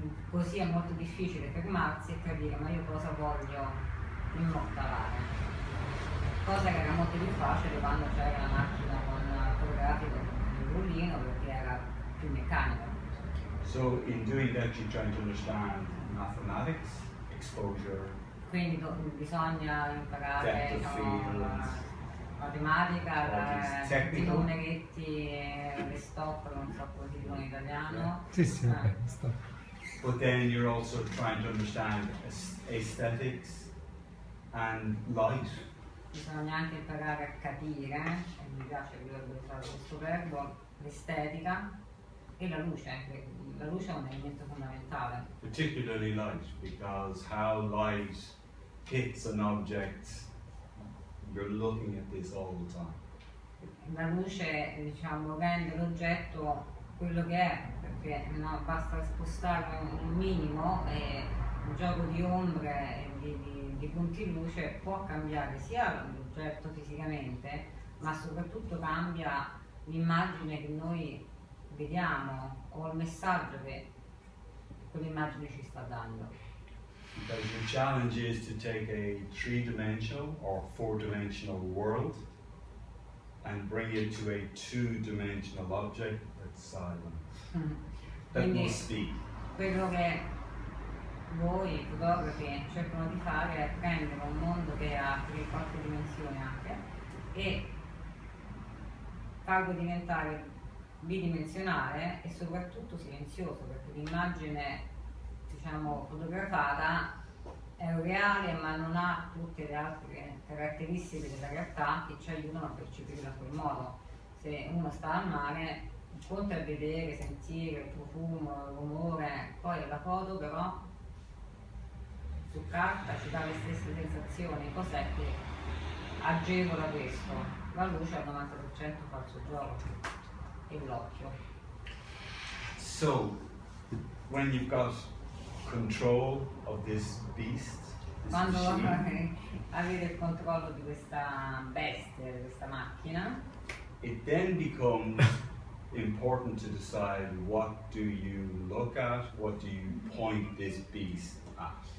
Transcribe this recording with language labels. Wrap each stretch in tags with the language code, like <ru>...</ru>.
<it>Così è molto difficile fermarsi e capire ma io cosa voglio immortalare. Cosa che era molto più facile quando c'era la macchina fotografica con il rullino perché era più meccanica.</it> <en>So in doing that you're trying to understand mathematics, exposure.</en> <it>Quindi bisogna imparare la matematica, i numeretti, le stop, non so come si dicono in italiano. Sì, stop.</it> <en>But then you're also trying to understand aesthetics and light.</en> <it>Bisogna anche imparare a capire, e mi piace usare questo verbo, l'estetica e la luce. La luce è un elemento fondamentale.</it> <en>Particularly light, because how light hits an object, you're looking at this all the time.</en> <it>La luce, diciamo, rende l'oggetto quello che è, perché no, basta spostare un minimo e il gioco di ombre e di punti luce può cambiare sia l'oggetto fisicamente, ma soprattutto cambia l'immagine che noi vediamo o il messaggio che quell'immagine ci sta dando.</it> <en>Because the challenge is to take a three-dimensional or four-dimensional world and bring it to a two-dimensional object that's silent, that will speak.</en> <it>Quello che voi fotografi cercano di fare è prendere un mondo che ha 3-4 dimensioni anche e farlo diventare bidimensionale e soprattutto silenzioso, perché l'immagine, diciamo, fotografata è reale ma non ha tutte le altre caratteristiche della realtà che ci aiutano a percepirla in quel modo. Se uno sta al mare, il conto è vedere, sentire il profumo, il rumore, poi la foto però su carta ci dà le stesse sensazioni. Cos'è che agevola questo? La luce al 90% fa il suo gioco e l'occhio.</it> <en>So, when you've got control of this beast, this</en> <it>Quando</it> <en>machine,</en> <it>avete il controllo di questa bestia, di questa macchina,</it> <en>it then becomes important to decide what do you look at, what do you point this beast at.</en>